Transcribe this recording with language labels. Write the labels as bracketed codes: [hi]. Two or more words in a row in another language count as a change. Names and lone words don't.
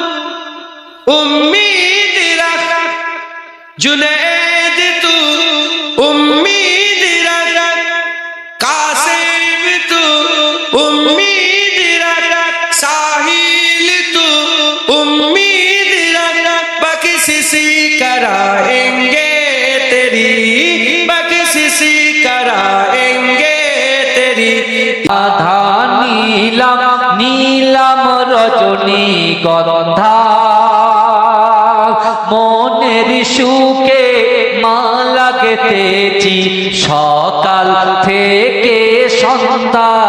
[ur] امید رکھ جنید تو امید رکھ قاسم تو امید رکھ ساحل تو امید رکھ بکسی کرائیں گے تیری بکسی کرائیں گے تیری [bn] আধা নীলাম নীলাম রজনী গন্ধা মনের সুখে মালা গেঁথেছি সকাল থেকে সন্ধ্যা